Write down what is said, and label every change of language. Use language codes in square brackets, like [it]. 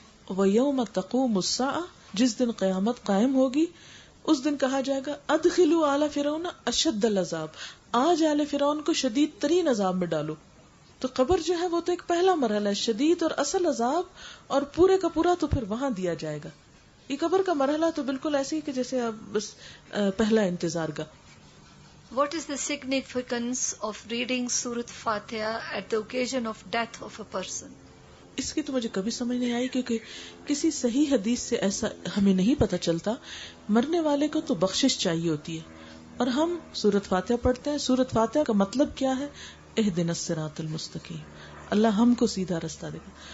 [ar] وَيَوْمَ تَقُومُ السَّاعَةُ, [ur] جس دن قیامت قائم ہوگی اس دن کہا جائے گا [ar] ادخلوا آل فرعون اشد العذاب, [ur] آج آل فرعون کو شدید ترین عذاب میں ڈالو. تو قبر جو ہے وہ تو ایک پہلا مرحلہ ہے, شدید اور اصل عذاب, اور پورے کا پورا تو پھر وہاں دیا جائے گا. یہ قبر کا مرحلہ تو بالکل ایسے ہی کہ جیسے اب بس پہلا انتظار گا. [en] What is the significance of reading Surat Fatiha at the occasion of death of a person? [ur] اس کی تو مجھے کبھی سمجھ نہیں آئی, کیونکہ کسی صحیح حدیث سے ایسا ہمیں نہیں پتہ چلتا. مرنے والے کو تو بخشش چاہیے ہوتی ہے, اور ہم سورت فاتحہ پڑھتے ہیں. سورت فاتحہ کا مطلب کیا ہے؟ [ar] اہدنا الصراط المستقیم, [ur] اللہ ہم کو سیدھا رستہ دے گا.